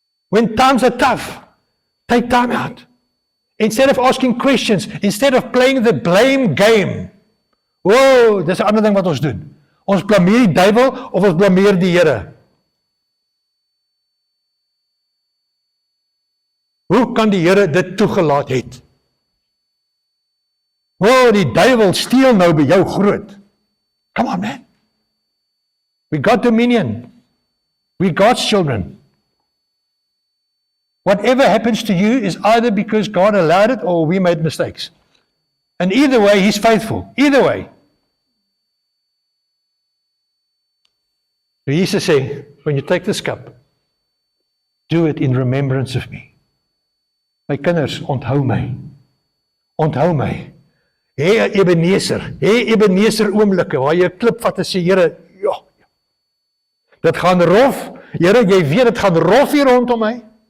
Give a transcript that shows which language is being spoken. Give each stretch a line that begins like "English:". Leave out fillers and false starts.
English: When times are tough, take time out. Instead of asking questions, instead of playing the blame game.
Afrikaans: Wow, dis 'n ander ding wat ons doen. Ons blameer die duiwel of ons blameer die Here. Hoe kan die Here dit toegelaat het? Wow, die duiwel steel nou by jou groot.
English: Come on, man. We got dominion. We God's children. Whatever happens to you is either because God allowed it or we made mistakes. And either way, He's faithful. Either way. So Jesus said, when you take this cup, do it in remembrance of me.
Afrikaans: My kinders, onthou my. Onthou my. Hê Ebenezer oomblikke waar jy 'n klip vat en sê, Here, ja. Dit gaan rof. Here, jy weet dit gaan rof hier rondom my.